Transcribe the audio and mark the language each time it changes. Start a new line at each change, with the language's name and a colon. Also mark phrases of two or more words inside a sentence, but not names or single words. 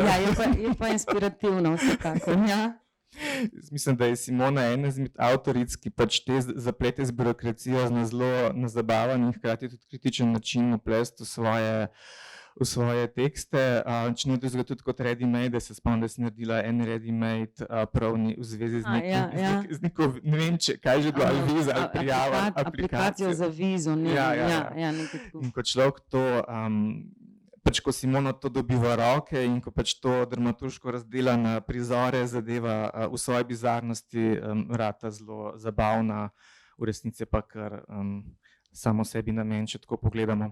Slovenian: Ja, je pa inspirativno vsekakor, ja. Mislim, da je Simona ena izmed avtoric, ki pač te zaplete z birokracijo na zelo zabaven in hkrati tudi kritičen način vplesti v svoje tekste. Če ne tudi kot ready-made, se spomnim, da si naredila en ready-made prav v zvezi z neko, ne vem, kaj že bilo, ali viza, ali prijava, aplikacijo za vizo, nekaj tako. In ko človek to... Pač ko Simona to dobi v roke in ko pač to dramaturško razdela na prizore, zadeva v svoji bizarnosti rata zelo zabavna, v resnici pa kar samo sebi namen, če tako pogledamo.